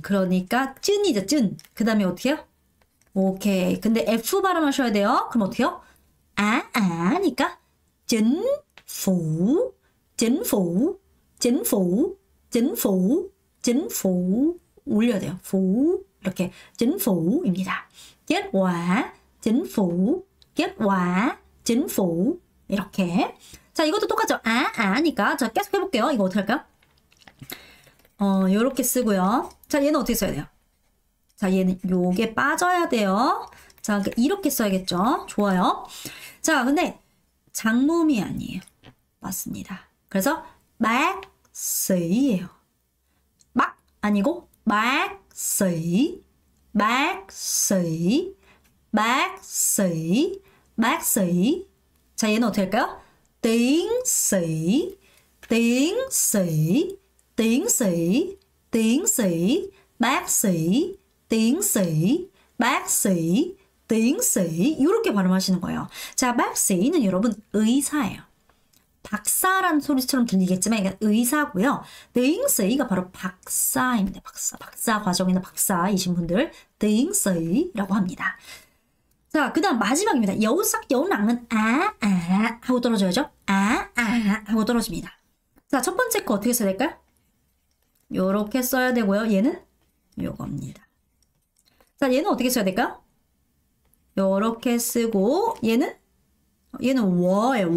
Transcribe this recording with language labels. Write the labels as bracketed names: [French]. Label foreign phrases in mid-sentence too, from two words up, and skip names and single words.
[Korean] 그러니까 찐이죠. 찐. 그 다음에 어떻게 해요? 오케이. 근데 F 발음하셔야 돼요. 그럼 어떻게 해요? 하니까 진포 올려야 돼요. 포 이렇게 진포입니다. [Vietnamese] kết quả chính phủ 이렇게. [Korean] 자, 이것도 똑같죠. 아니까. 자, 계속 해볼게요. 이거 어떻게 할까요? 요렇게 쓰고요. 자, 얘는 어떻게 써야 돼요? 자, 얘는 요게 빠져야 돼요. 자, 이렇게 써야겠죠. 좋아요. 자, 근데 장모음이 아니에요. 맞습니다. 그래서 막스이에요. 막 아니고 막스이 [Vietnamese] bác sĩ, bác sĩ, bác sĩ. [Korean] 자, 얘는 어떻게 할까요? [Vietnamese] tiến sĩ, tiến sĩ, tiến sĩ, tiến sĩ, bác sĩ, tiến sĩ, bác sĩ, tiến sĩ. [Korean] 이렇게 발음하시는 거예요. 자, [Vietnamese] bác sĩ [Korean] 는 여러분 의사예요. 박사라는 소리처럼 들리겠지만 이게 의사고요. [Vietnamese] tiến sĩ [Korean] 가 바로 박사입니다. 박사 과정에는 박사이신 분들 [Vietnamese] tiến sĩ [Korean] 라고 합니다. 자, 그 다음 마지막입니다. 여우삭 여우낭은 하고 떨어져야죠. 하고 떨어집니다. 자, 첫 번째 거 어떻게 써야 될까요? 요렇게 써야 되고요. 얘는 요겁니다. 자, 얘는 어떻게 써야 될까요? 요렇게 쓰고 얘는 워예요.